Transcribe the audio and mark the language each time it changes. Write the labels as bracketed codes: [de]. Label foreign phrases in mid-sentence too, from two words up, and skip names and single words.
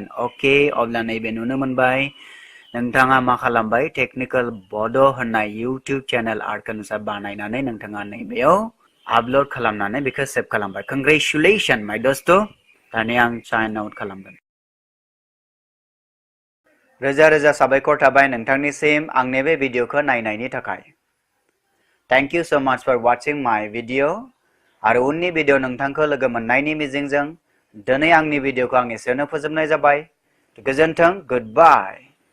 [brx] अके, अब्ला नैबे नुनो मोनबाय नोंथाङा मा खालामबाय टेक्निकेल बड' होननाय [en] YouTube channel [brx] आर्टखौ नोंसा बानायनानै नोंथाङा नैबेयाव आपल'ड खालामनानै बेखौ सेभ खालामबाय। [en] congratulation my [brx] दोस्त। दानिया आं [en] sign out [brx] खालामगोन। रोजा रोजा साबायखर थाबाय नोंथांनिसिम आंनि बे भिडिअखौ नायनायनि थाखाय। [en] thank you so much for watching my video. [brx] आरो उननि भिडिअ नोंथांखौ लोगो मोननायनि मिजिंजों दिनै आंनि भिडिअखौ आं एसेयावनो फोजोबनाय जाबाय। गोजोन्थों, [en] good bye.